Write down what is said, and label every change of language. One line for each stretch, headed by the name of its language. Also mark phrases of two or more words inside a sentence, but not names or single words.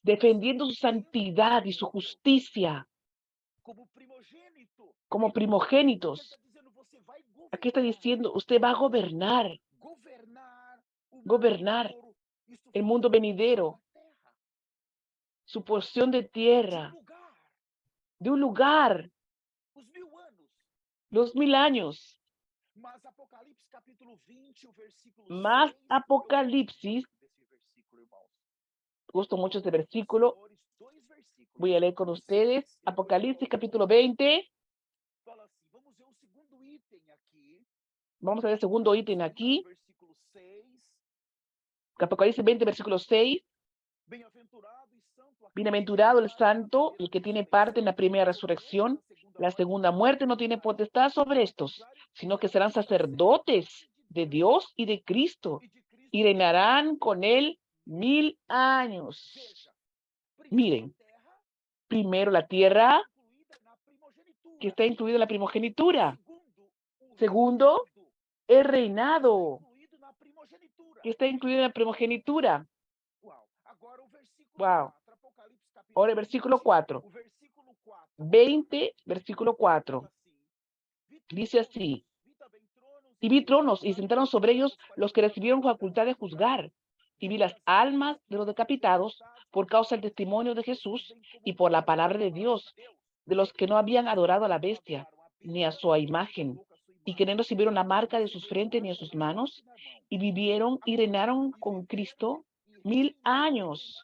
Spanish: defendiendo su santidad y su justicia
Portuguese: como primogênito.
Spanish: como
Portuguese: Porque ele
Spanish: primogénitos.
Portuguese: está dizendo, você vai
Spanish: Aquí está diciendo, usted va a gobernar
Portuguese: governar o
Spanish: gobernar
Portuguese: futuro. Isso
Spanish: el
Portuguese: fala
Spanish: mundo
Portuguese: da
Spanish: venidero,
Portuguese: terra,
Spanish: su porción de
Portuguese: de
Spanish: tierra,
Portuguese: lugar,
Spanish: de un lugar,
Portuguese: os 1000 anos.
Spanish: los 1000 años.
Portuguese: Mas Apocalipse capítulo 20, o versículo
Spanish: Más
Portuguese: 6,
Spanish: Apocalipsis,
Portuguese: desse versículo, irmãos.
Spanish: gusto mucho este versículo,
Portuguese: Senhores, dois versículos.
Spanish: voy a leer con ustedes,
Portuguese: 6 e
Spanish: Apocalipsis
Portuguese: depois
Spanish: capítulo 20,
Portuguese: fala assim, vamos ver o segundo item aqui.
Spanish: vamos a ver el segundo ítem aquí,
Portuguese: Versículo 6.
Spanish: Apocalipsis 20, versículo 6,
Portuguese: Bem-aventurado e santo aquele
Spanish: bienaventurado el
Portuguese: que tem parte na
Spanish: santo,
Portuguese: primeira
Spanish: el que tiene
Portuguese: ressurreição.
Spanish: parte en la primera
Portuguese: Mas o que é
Spanish: resurrección,
Portuguese: essa
Spanish: la segunda muerte no tiene potestad sobre estos, sino que serán sacerdotes sacerdotes de Dios y de Cristo, y reinarán con él 1000 años.
Portuguese: Veja,
Spanish: Miren,
Portuguese: primeiro a terra,
Spanish: primero la tierra,
Portuguese: incluída na primogenitura.
Spanish: que está incluida en la primogenitura.
Portuguese: Segundo, o
Spanish: Segundo,
Portuguese: reinado,
Spanish: el reinado,
Portuguese: incluído na primogenitura.
Spanish: que está incluido en la primogenitura.
Portuguese: Uau. Agora o versículo
Spanish: Wow.
Portuguese: 4, Apocalipse capítulo
Spanish: Ahora el versículo
Portuguese: 20,
Spanish: 4.
Portuguese: o versículo 4.
Spanish: 20, versículo 4.
Portuguese: Fala assim,
Spanish: Dice así, Y vi tronos y sentaron sobre ellos los que recibieron facultad de juzgar. Y vi las almas de los decapitados por causa del testimonio de Jesús y por la palabra de Dios, de los que no habían adorado a la bestia ni a su imagen, y que no recibieron la marca de sus frentes ni de sus manos, y vivieron y reinaron con Cristo 1000 años.